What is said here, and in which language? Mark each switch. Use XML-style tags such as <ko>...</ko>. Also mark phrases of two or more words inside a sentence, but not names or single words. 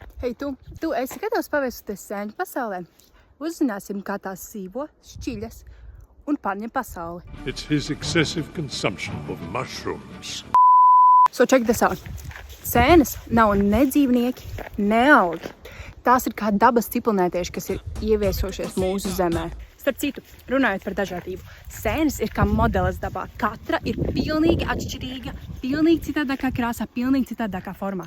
<lv>Hei, tu esi gatavs paviesoties sēņu pasaulē? Uzzināsim, kā tās dzīvo, šķiļas un pārņem pasauli.</lv> <en>It's his excessive consumption of mushrooms. So check this out.</en> <lv>Sēnes nav ne dzīvnieki, ne augi. Tās ir kā dabas ciklonētieši, kas ir ieviesojušies mūsu zemē. Starp citu, runājot par dažādību, sēnes ir kā modelis dabā. Katra ir pilnīgi atšķirīga, pilnīgi citādākā krāsā, pilnīgi citādākā formā.</lv>